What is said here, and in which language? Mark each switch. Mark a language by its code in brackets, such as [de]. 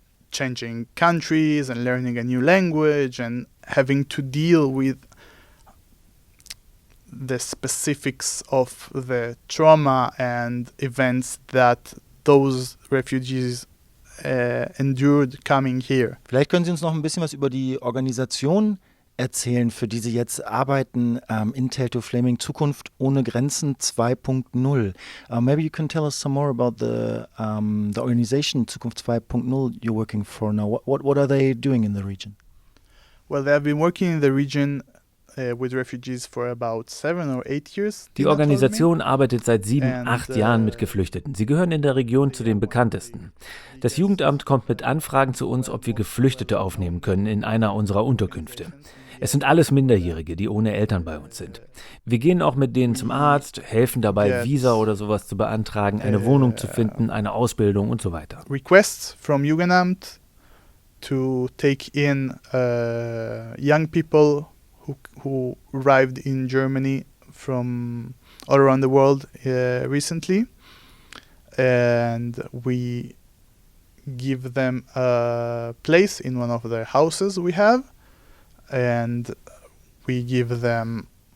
[en] changing countries and learning a new language and having to deal with the specifics of the trauma and events that those refugees endured coming here. [de] Vielleicht können Sie uns noch ein bisschen was über die Organisation erzählen, für die Sie jetzt arbeiten, in Tell to Flaming, Zukunft ohne Grenzen 2.0. [en] Maybe you can tell us some more about the organization Zukunft 2.0 you're working for now. What are they doing in the region? Well, they have been working in the region with refugees for about 7 or 8 years. [de] Die Organisation arbeitet seit 7, 8 Jahren mit Geflüchteten. Sie gehören in der Region zu den bekanntesten. Das Jugendamt kommt mit Anfragen zu uns, ob wir Geflüchtete aufnehmen können in einer unserer Unterkünfte. Es sind alles Minderjährige, die ohne Eltern bei uns sind. Wir gehen auch mit denen zum Arzt, helfen dabei, Visa oder sowas zu beantragen, eine Wohnung zu finden, eine Ausbildung und so weiter. [en] Requests from Jugendamt to take in young people who arrived in Germany from all around the world recently, and we give them a place in one of the houses we have, and we give them